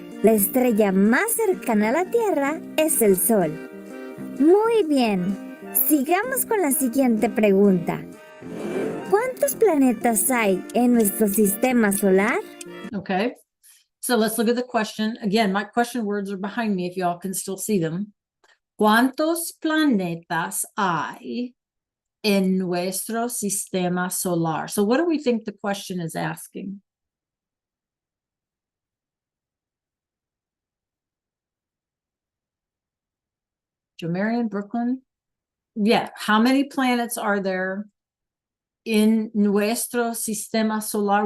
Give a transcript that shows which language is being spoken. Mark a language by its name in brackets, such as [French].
[Spanish] La estrella más cercana a la Tierra es el Sol. Muy bien, sigamos con la siguiente pregunta. ¿Cuántos planetas hay en nuestro sistema solar? [English] Okay. So let's look at the question. Again, my question words are behind me if y'all can still see them. [Spanish] ¿Cuántos planetas hay en nuestro sistema solar? [English] So what do we think the question is asking? Marion, Brooklyn? Yeah, how many planets are there in [Spanish] nuestro sistema solar?